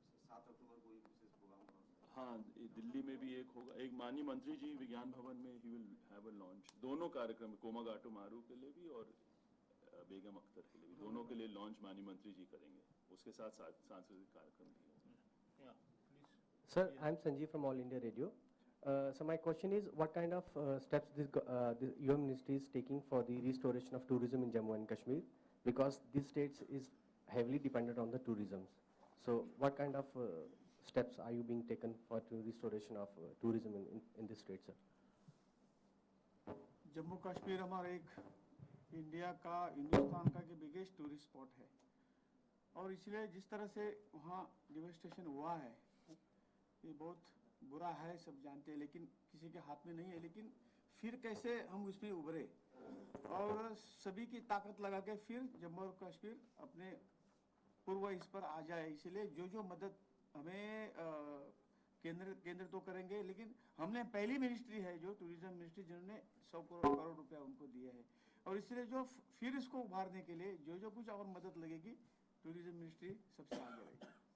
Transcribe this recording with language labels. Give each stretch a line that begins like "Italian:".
Hindi: 7 अक्टूबर को एक विशेष प्रोग्राम का। हाँ, दिल्ली में भी एक होगा, एक माननीय मंत्री जी विज्ञान भवन में he will have a launch, दोनों कार्यक्रम, कोमागाटू मारू के लिए भी और बेगम अख्तर के लिए भी, दोनों के लिए लॉन्च माननीय मंत्री जी करेंगे, उसके साथ सांस्कृतिक कार्यक्रम भी होंगे।
English: Sir, I'm Sanjeev from All India Radio. So my question is, what kind of steps your ministry is taking for the restoration of tourism in Jammu and Kashmir? Because these states is heavily dependent on the tourism. So what kind of steps are you being taken for the restoration of tourism in this state, sir?
Hindi: Jammu Kashmir हमारा एक India का, हिंदुस्तान का के
English: biggest tourist spot
Hindi: है और इसलिए जिस तरह से वहाँ डिवेस्टेशन हुआ है ये बहुत बुरा है, सब जानते हैं, लेकिन किसी के हाथ में नहीं है। लेकिन फिर कैसे हम उसमें उभरे और सभी की ताकत लगा के फिर जम्मू और कश्मीर अपने पूर्व इस पर आ जाए, इसलिए जो मदद हमें केंद्र तो करेंगे, लेकिन हमने पहली मिनिस्ट्री है जो टूरिज्म मिनिस्ट्री जिन्होंने 100 करोड़ रुपया उनको दिए हैं और इसलिए जो फिर इसको उभारने के लिए जो कुछ और मदद लगेगी टूरिज्म मिनिस्ट्री सबसे आगे रहेगी।